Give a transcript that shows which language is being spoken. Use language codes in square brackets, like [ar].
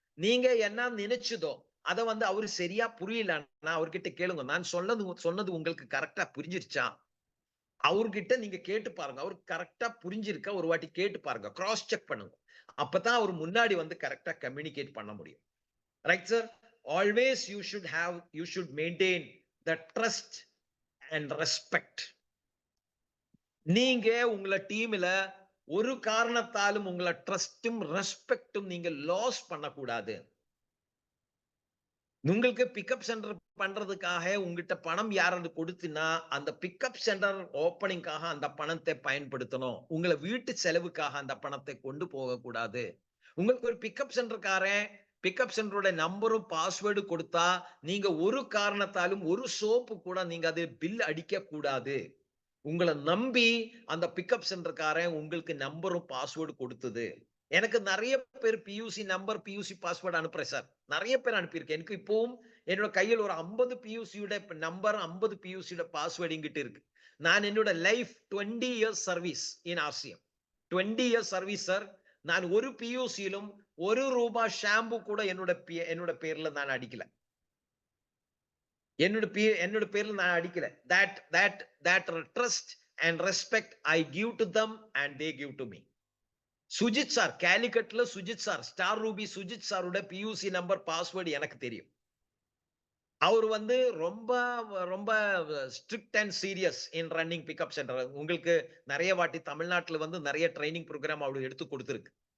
[ta] நீங்க என்ன நினைச்சதோ அதை அவரு சரியா புரியலன்னா அவர்கிட்ட கேளுங்க, நான் சொன்னது உங்களுக்கு கரெக்டா புரிஞ்சிருச்சா? அவர்கிட்ட நீங்க கேட்டு பாருங்க, அவர் கரெக்டா புரிஞ்சிருக்கா ஒரு வாட்டி கேட்டு பாருங்க, கிராஸ் செக் பண்ணுங்க. அப்பதான் அவர் முன்னாடி கரெக்டா கம்யூனிகேட் பண்ண முடியும். [en] Right sir? Always you should maintain the trust and respect. [ta] நீங்க உங்களை டீம்ல ஒரு காரணத்தாலும் உங்களை ட்ரஸ்டும் ரெஸ்பெக்டும் நீங்க லாஸ் பண்ணக்கூடாது. உங்களுக்கு பிக்கப் சென்டர் பண்றதுக்காக உங்ககிட்ட பணம் யாராவது கொடுத்தினா அந்த பிக்கப் சென்டர் ஓப்பனிங்காக அந்த பணத்தை பயன்படுத்தணும். உங்களை வீட்டு செலவுக்காக அந்த பணத்தை கொண்டு போக கூடாது. உங்களுக்கு ஒரு பிக்கப் சென்டரோட நம்பரும் பாஸ்வேர்டு கொடுத்தா நீங்க ஒரு காரணத்தாலும் ஒரு சோப்பு கூட நீங்க அது பில் அடிக்க கூடாது. உங்களை நம்பி அந்த பிக்கப் சென்டர்காரன் உங்களுக்கு நம்பரும் பாஸ்வேர்டு கொடுத்தது. எனக்கு நிறைய பேர் பியூசி நம்பர், பியூசி பாஸ்வேர்டு அனுப்புறேன் சார். நிறைய பேர் அனுப்பியிருக்கேன். எனக்கு இப்பவும் என்னோட கையில் ஒரு 50 பியூசியோட நம்பர், 50 பியூசியோட பாஸ்வேர்டு என்கிட்ட இருக்கு. நான் என்னோட [en] Life 20 years service in RCM. 20 years service [ta] sir. நான் ஒரு பியூசியிலும் ₹1 ஷாம்பு கூட என்னோட பேர்ல நான் அடிக்கல. என்னோட பேர்ல நான் அடிக்கல. [en] that trust and respect I give to them and they give to me. [ta] Sujith sir, கேலிகட்ல Sujith sir, star Ruby Sujith சாரோட பியூசி நம்பர் பாஸ்வேர்டு எனக்கு தெரியும். அவர் வந்து ரொம்ப ரொம்ப [en] Strict and serious in running pickup centre. [ta] உங்களுக்கு நிறைய வாட்டி தமிழ்நாட்டுல வந்து நிறைய ட்ரைனிங் ப்ரோக்ராம் அவரு எடுத்து கொடுத்துருக்கு.